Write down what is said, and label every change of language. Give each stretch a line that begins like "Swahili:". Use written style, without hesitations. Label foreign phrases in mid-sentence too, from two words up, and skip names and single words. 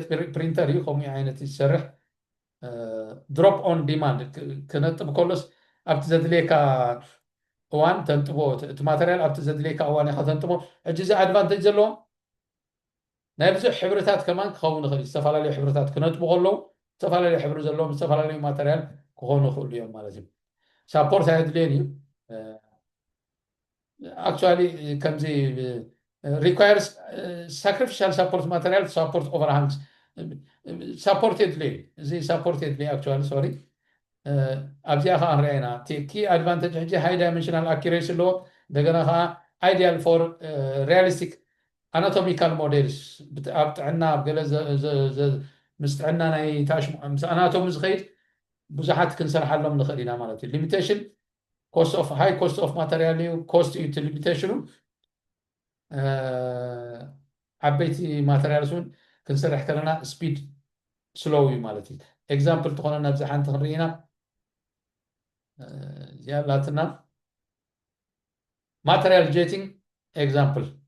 Tigrinya: ፕሪንተር እዩ ከምኡ ዓይነት ይሰርሕ
English: drop on demand
Tigrinya: ክነጥብ ከሎስ ኣብቲ ዘድልየካ እዋን ተንጥቦ እቲ ማተርያል ኣብቲ ዘድልየካ እዋን ኢኻ ተንጥቦ ሕጂ እዚ ኣድቫንቴጅ ዘለዎ ናይ ብዙሕ ሕብርታት ከማን ክኸውን ይኽእል ዝተፈላለዩ ሕብርታት ክነጥቡ ከለዉ ዝተፈላለዩ ሕብሪ ዘለዎም ዝተፈላለዩ ማተርያል ክኾኑ ይኽእሉ እዮም ማለት እዩ ሳፖርት ኣየድልየን እዩ
English: actually ከምዚ requires sacrificial support material to support overhangs supportedly እዚ supportedly actually sorry ኣብዚኣ ከዓ ንሪኣ ኢና key advantage ሕጂ high dimensional accuracy ኣለዎ እንደገና ከዓ ideal for realistic anatomical models ኣብ ጥዕና ኣብ ገለ ምስ ጥዕና ናይ ታሽሙ ምስ ኣናቶሚ ዝኸይድ ብዙሓት ክንሰርሓሎም ንኽእል ኢና ማለት እዩ ሊሚቴሽን cost of high cost of material cost utilization ዓበይቲ ማተርያልስ እውን ክንሰርሕ ከለና speed slow እዩ ማለት እዩ ኤግዛምፕል ትኾነና ኣብዚ ሓንቲ ክንርኢ ኢና እዚኣ ላትና material jetting example